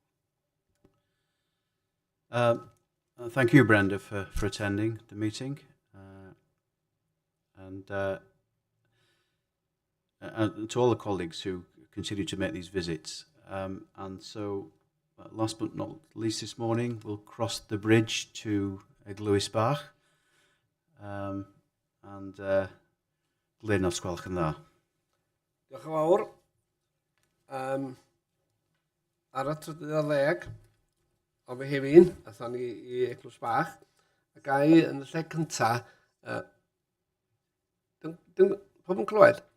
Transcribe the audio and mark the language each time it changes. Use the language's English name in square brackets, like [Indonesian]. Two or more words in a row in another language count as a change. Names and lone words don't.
[English] Thank you, Brenda, for attending the meeting. And to all the colleagues who continue to make these visits. And so, last but not least this morning, we'll cross the bridge to Glwys-Bach. [Welsh] And Glyn, os gwelwch yn dda. Diolch yn fawr. Ar y 30 o Fehefin, athon ni I Glwys-Bach. A gai yn y lle cyntaf, pob yn clywed?